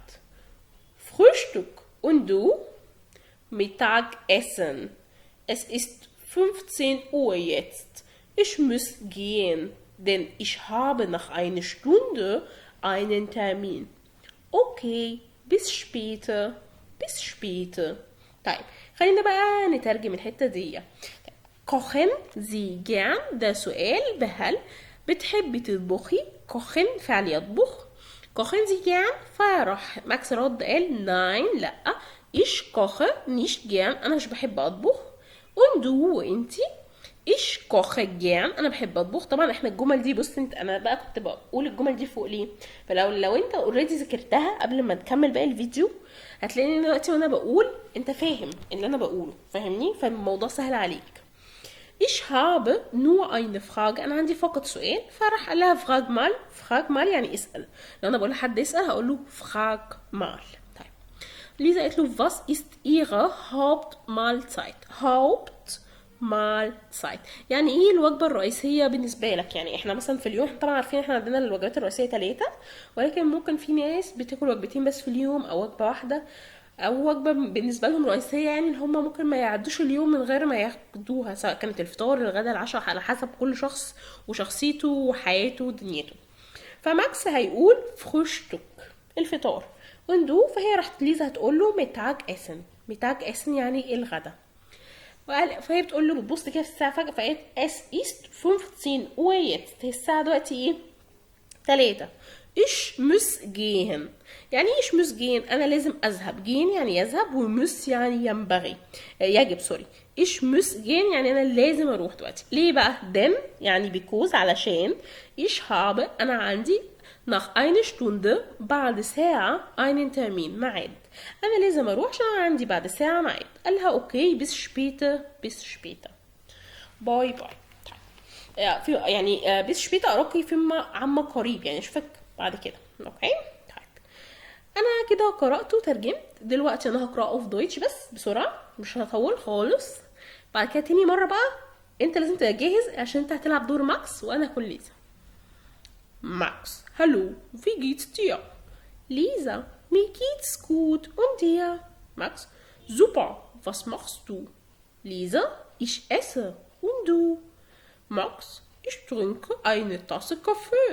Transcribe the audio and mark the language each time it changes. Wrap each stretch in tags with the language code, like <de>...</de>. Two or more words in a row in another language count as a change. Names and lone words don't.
<de>Frühstück. Und du? Mittagessen. Es ist 15 Uhr jetzt. Ich muss gehen, denn ich habe nach einer Stunde einen Termin. Okay, bis später. Bis später.</de> <ar>طيب خلينا بقى نترجم الحتة دي.</ar> <de>kochen Sie gern</de> <ar>ده سؤال بهل بتحبي تطبخي. kochen فعل يطبخ.</ar> <de>kochen Sie gern</de> <ar>فراح ماكس رد قال nein لا</ar> <de>ich koche nicht gern</de> <ar>انا مش بحب اطبخ.</ar> <de>und du وانتي ich koche gern</de> <ar>انا بحب اطبخ. طبعا احنا الجمل دي بص انت انا بقى كنت بقول الجمل دي فوق ليه. فلو انت اوريدي ذاكرتها قبل ما تكمل باقي الفيديو هتلاقيني دلوقتي وانا بقول انت فاهم اللي انا بقوله، فاهمني؟ فالموضوع سهل عليك.</ar> <de>Ich habe nur eine Frage.</de> <ar>انا عندي فقط سؤال. فراح قال لها</ar> <de>frag mal. frag mal</de> <ar>يعني اسال. لو انا بقول لحد اسال هقول له</ar> <de>frag mal.</de> <ar>طيب ليزا قالت له</ar> <de>was ist ihre Hauptmahlzeit.</de> <ar>Hauptmahlzeit يعني ايه الوجبه الرئيسيه بالنسبه لك؟ يعني احنا مثلا في اليوم، احنا طبعا عارفين احنا عندنا الوجبات الرئيسيه 3، ولكن ممكن في ناس بتاكل وجبتين بس في اليوم او وجبه واحده، او وجبه بالنسبه لهم رئيسيه، يعني ان هم ممكن ما يعدوش اليوم من غير ما ياخدوها، سواء كانت الفطار الغداء العشاء، على حسب كل شخص وشخصيته وحياته ودنيته. فماكس هيقول فروشتك الفطار، وندو فهي راحت ليزا هتقول له</ar> <de>Mittagessen. Mittagessen</de> <ar>يعني الغدا. فهي بتقول له، بتبص كده في الساعه فجاه فقالت</ar> <de>Es ist 15 Uhr.</de> <ar>هي الساعه دلوقتي ايه؟ 3.</ar> <de>ich muss gehen.</de> <ar>يعني ايش</ar> <de>muss gehen؟</de> <ar>انا لازم اذهب. gehen يعني يذهب، ومس يعني ينبغي، يجب، سوري.</ar> <de>ich muss gehen</de> <ar>يعني انا لازم اروح دلوقتي. ليه بقى؟ denn يعني because علشان</ar> <de>ich habe</de> <ar>انا عندي</ar> <de>nach einer Stunde</de> <ar>بعد ساعة</ar> <de>einen Termin</de> <ar>ميعاد. انا لازم اروح عشان انا عندي بعد ساعة ميعاد. قالها اوكي</ar> <de>bis später bis später.</de> <ar>باي باي. في يعني</ar> <de>bis später</de> <ar>أراكي فيما عما قريب، يعني اشوفك بعد كده. اوكي طيب انا كده قرأت وترجمت. دلوقتي انا هقرأه في دويتش بس بسرعة، مش هطول خالص. بعد كده تاني مرة بقى انت لازم تبقى جاهز عشان انت هتلعب دور ماكس وانا هكون ليزا.</ar> <de>Max, hallo, wie geht's dir? Lisa, mir geht's gut und dir? Max, super, was machst du? Lisa, ich esse und du? Max, ich trinke eine Tasse Kaffee.</de>